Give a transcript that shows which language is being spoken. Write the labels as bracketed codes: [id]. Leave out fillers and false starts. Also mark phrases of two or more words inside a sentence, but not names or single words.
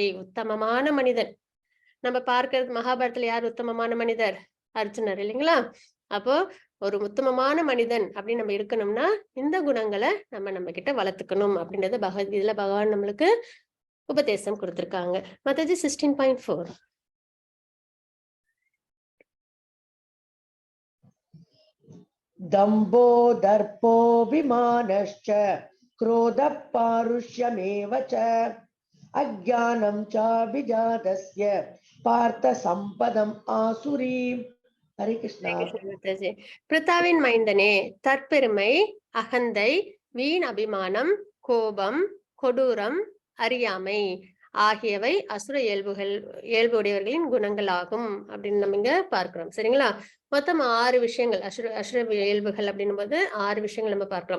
[ta] உத்தமமான மனிதன் நம்ம பார்க்கிறது மகாபாரதத்துல யார் உத்தமமான மனிதர்? அர்ஜுனர் இல்லைங்களா? அப்போ ஒரு உத்தமமான மனிதன் அப்படின்னு நம்ம இருக்கணும்னா இந்த குணங்களை நம்ம கிட்ட வளர்த்துக்கணும் அப்படின்றத பகவத்கீதையில பகவான் நம்மளுக்கு உபதேசம் கொடுத்திருக்காங்க. மத்தது 16.4. [sa] दम्भो दर्पोऽभिमानश्च क्रोधः पारुष्यमेव च अज्ञानं च विजातस्य पार्थ सम्पदम् आसुरीम्. हरे कृष्णा. [ta] பிரித்தாவின் மைந்தனே தற்பெருமை, அகந்தை, வீண் அபிமானம், கோபம், கொடூரம், அறியாமை ஆகியவை அசுர இயல்புடையவர்களின் குணங்கள் ஆகும் அப்படின்னு நம்ம இங்க பார்க்கிறோம். சரிங்களா? மொத்தம் 6 விஷயங்கள் அசுர இயல்புகள் அப்படின்னும் போது 6 விஷயங்கள் நம்ம பார்க்கிறோம்.